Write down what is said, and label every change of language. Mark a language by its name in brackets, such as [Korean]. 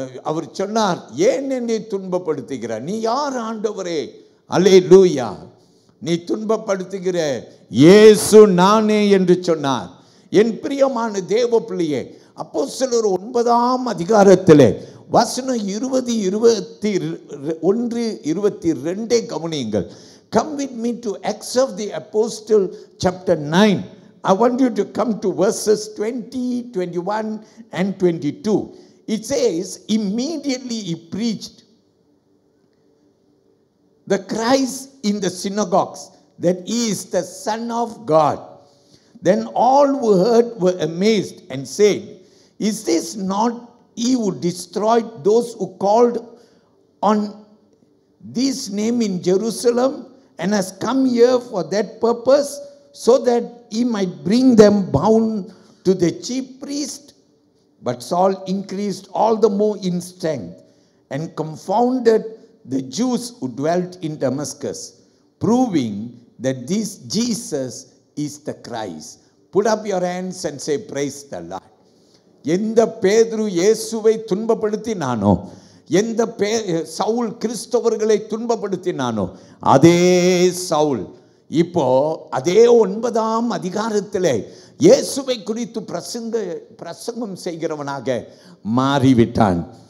[Tamil] அவர் சொன்னார், ஏன் என்னை துன்பப்படுத்துகிறார்? நீ யார் ஆண்டவரே? அல்லேலூயா. நீ துன்பப்படுத்துகிற இயேசு நானே என்று சொன்னார். என் பிரியமான தேவ பிள்ளையே, அப்போஸ்தலர் 9ஆம் அதிகாரத்திலே வசனம் 20, 21, 22 கவனியுங்கள். [English] Come with me to Acts of the Apostle chapter 9. I want you to come to verses 20, 21 and 22. It says, immediately he preached the Christ in the synagogues, that he is the Son of God. Then all who heard were amazed and said, is this not he who destroyed those who called on this name in Jerusalem and has come here for that purpose, so that he might bring them bound to the chief priest? But Saul increased all the more in strength and confounded the Jews who dwelt in Damascus, proving that this Jesus is the Christ. Put up your hands and say, praise the Lord. [Tamil] எந்த பேதுரு இயேசுவை துன்பப்படுத்தினானோ, எந்த சவுல் கிறிஸ்தவர்களை துன்பப்படுத்தினானோ, அதே சவுல் இப்போ அதே 9ஆம் அதிகாரத்திலே இயேசுவை குறித்து பிரசங்கம் செய்கிறவனாக மாறிவிட்டான்.